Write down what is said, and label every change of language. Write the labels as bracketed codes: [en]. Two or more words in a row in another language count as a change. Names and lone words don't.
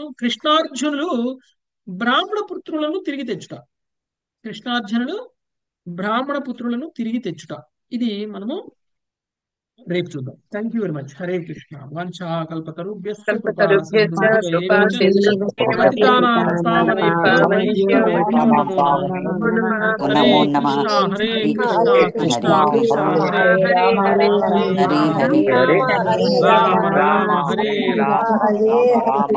[te] కృష్ణార్జునులు బ్రాహ్మణ పుత్రులను తిరిగి తెచ్చుట. కృష్ణార్జునులు బ్రాహ్మణ పుత్రులను తిరిగి తెచ్చుట. ఇది మనము రేపు చూద్దాం. [en] thank you very much. [te] హరే కృష్ణ. [sa] వంచా కల్పతరుభ్యశ్చ కృపా కల్పతరుభ్యశ్చ సింధుభ్యైవ కృపా చ పతితానాం పావనేభ్యో వైష్ణవేభ్యో నమో నమః. హరే నమో కృష్ణ హరే కృష్ణ కృష్ణ కృష్ణ హరే హరే హరే హరే రామ రామ హరే రామ హరే